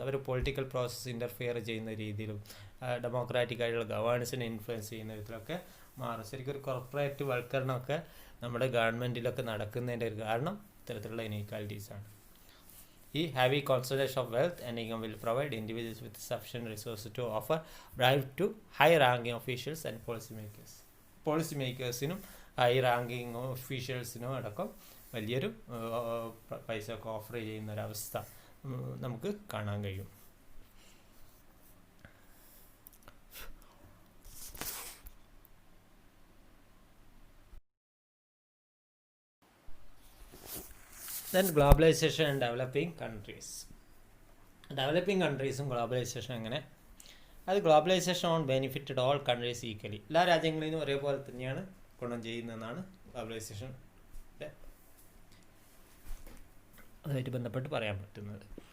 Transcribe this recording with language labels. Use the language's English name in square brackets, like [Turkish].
[Malayalam] അവർ political process interfere ചെയ്യുന്ന രീതിയിലും democratic ആയിട്ടുള്ള ഗവേണൻസിനെ ഇൻഫ്ലുവൻസ് ചെയ്യുന്ന വിധത്തിലൊക്കെ മാറും. ശരിക്കും ഒരു കോർപ്പറേറ്റ് വൽക്കരണമൊക്കെ നമ്മുടെ ഗവൺമെൻറ്റിലൊക്കെ നടക്കുന്നതിൻ്റെ ഒരു കാരണം ഇത്തരത്തിലുള്ള ഇനീക്വാലിറ്റീസാണ്. [English] ഈ heavy concentration of wealth and income will provide individuals with sufficient resources to offer bribe to high-ranking officials and policymakers. [Malayalam] പോളിസിമേക്കേഴ്സിനും high ranking ഒഫീഷ്യൽസിനും അടക്കം വലിയൊരു പൈസ ഒക്കെ ഓഫർ ചെയ്യുന്നൊരവസ്ഥ നമുക്ക് കാണാൻ കഴിയും. [English] Then globalization and developing countries. [Malayalam] Developing കൺട്രീസും globalisation എങ്ങനെ? [English] അത് globalisation on benefited all countries equally. [Malayalam] എല്ലാ രാജ്യങ്ങളിലും ഒരേപോലെ തന്നെയാണ് ഗുണം ചെയ്യുന്നതെന്നാണ് ഗ്ലോബലൈസേഷൻ്റെ അതുമായിട്ട് ബന്ധപ്പെട്ട് പറയാൻ പറ്റുന്നത്.